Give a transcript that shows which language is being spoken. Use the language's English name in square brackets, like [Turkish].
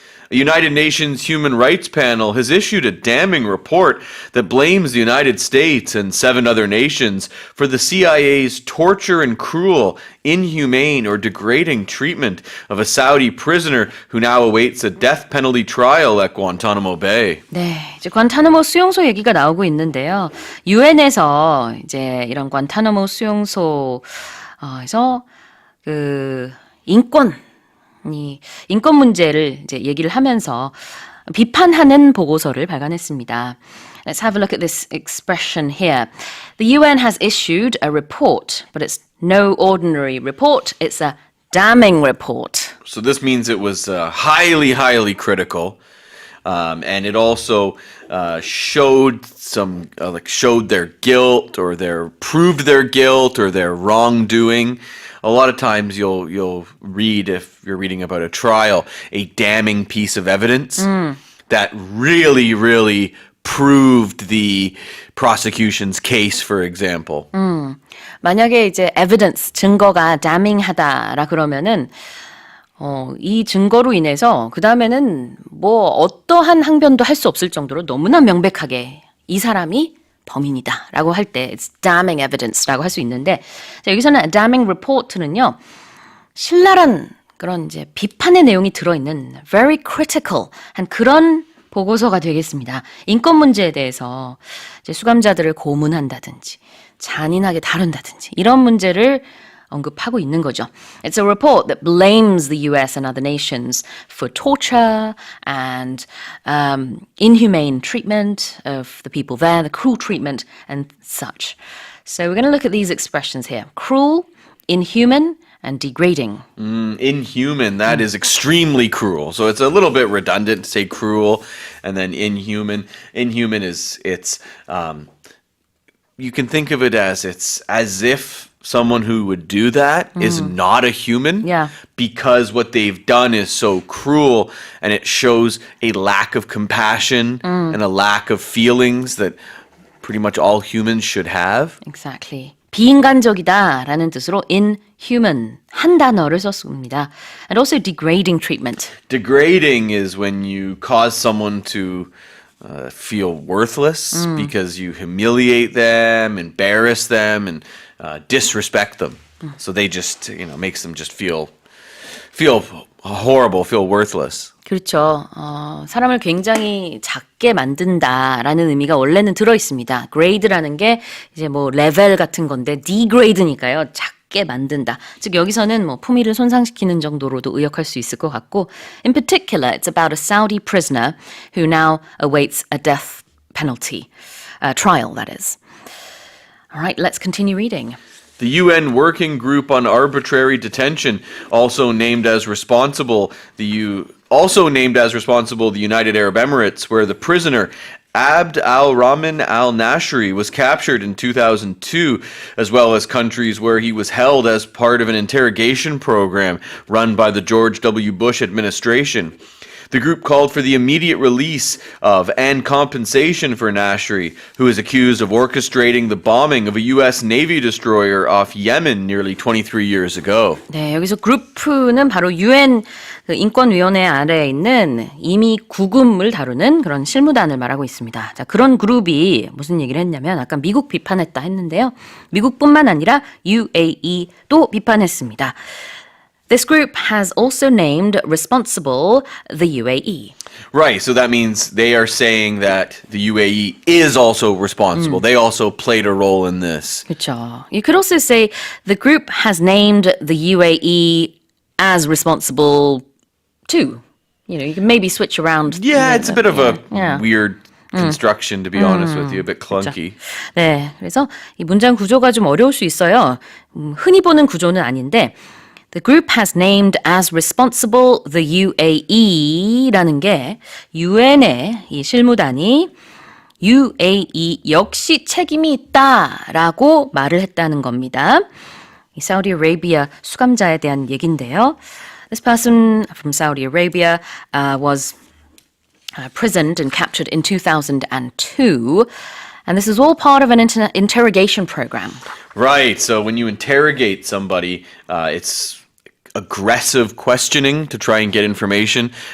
[English] A United Nations Human Rights Panel has issued a damning report that blames the United States and 7 other nations for the CIA's torture and cruel, inhumane, or degrading treatment of a Saudi prisoner who now awaits a death penalty trial at Guantanamo Bay. [Korean] 네, 이제 관타나모 수용소 얘기가 나오고 있는데요. 유엔에서 이제 이런 관타나모 수용소에서 그 인권 문제를 이제 얘기를 하면서 비판하는 보고서를 발간했습니다. [English] Let's have a look at this expression here. The UN has issued a report, but it's no ordinary report. It's a damning report. So this means it was highly, highly critical. And it also showed showed their guilt or proved their guilt or their wrongdoing. A lot of times you'll read, if you're reading about a trial, a damning piece of evidence that really, really proved the prosecution's case, for example. [Korean] 만약에 이제 evidence, 증거가 damning하다라 그러면은 이 증거로 인해서 그 다음에는 뭐 어떠한 항변도 할 수 없을 정도로 너무나 명백하게 이 사람이 범인이다라고 할 때 [English] it's damning evidence [Korean] 라고 할 수 있는데 자, 여기서는 damning report는요 신랄한 그런 이제 비판의 내용이 들어있는 [English] very critical [Korean] 한 그런 보고서가 되겠습니다. 인권 문제에 대해서 이제 수감자들을 고문한다든지 잔인하게 다룬다든지 이런 문제를 언급하고 있는 거죠. [English] It's a report that blames the US and other nations for torture and inhumane treatment of the people there, the cruel treatment and such. So we're going to look at these expressions here. Cruel, inhuman, and degrading. Inhuman, that is extremely cruel. So it's a little bit redundant to say cruel and then inhuman. Inhuman is, you can think of it as it's as if someone who would do that is not a human because what they've done is so cruel and it shows a lack of compassion and a lack of feelings that pretty much all humans should have. Exactly. [Korean] 비인간적이다라는 뜻으로 inhuman 한 단어를 썼습니다. [English] And also degrading treatment. Degrading is when you cause someone to feel worthless because you humiliate them, embarrass them, and disrespect them. So they just, makes them just feel horrible, feel worthless. [Korean] 그렇죠. 사람을 굉장히 작게 만든다라는 의미가 원래는 들어 있습니다. grade라는 게 이제 뭐 레벨 같은 건데 degrade니까요. 작게 만든다. 즉 여기서는 뭐 품위를 손상시키는 정도로도 의역할 수 있을 것 같고 [English] in particular, it's about a Saudi prisoner who now awaits a death penalty trial, that is. All right, let's continue reading. The UN Working Group on Arbitrary Detention, also named as responsible the United Arab Emirates, where the prisoner Abd al-Rahman al-Nashri was captured in 2002, as well as countries where he was held as part of an interrogation program run by the George W. Bush administration. The group called for the immediate release of and compensation for Nashri, who is accused of orchestrating the bombing of a U.S. Navy destroyer off Yemen nearly 23 years ago. [Korean] 네, 여기서 그룹은 바로 UN 인권위원회 아래에 있는 이미 구금을 다루는 그런 실무단을 말하고 있습니다. 자, 그런 그룹이 무슨 얘기를 했냐면 아까 미국 비판했다 했는데요. 미국뿐만 아니라 UAE도 비판했습니다. [English] This group has also named responsible the UAE. Right, so that means they are saying that the UAE is also responsible. They also played a role in this. [Korean] 그렇죠. [English] You could also say the group has named the UAE as responsible too. You know, you can maybe switch around. Yeah, it's a bit of a Yeah. weird construction, to be honest with you, a bit clunky. [Korean] 네, 그래서 이 문장 구조가 좀 어려울 수 있어요. 흔히 보는 구조는 아닌데 [English] The group has named as responsible the UAE [Korean] 라는 게 UN의 이 실무단이 UAE 역시 책임이 있다라고 말을 했다는 겁니다. 이 사우디 아라비아 수감자에 대한 얘긴데요. [English] This person from Saudi Arabia was prisoned and captured in 2002. And this is all part of an interrogation program. Right, so when you interrogate somebody, it's aggressive questioning to try and get information.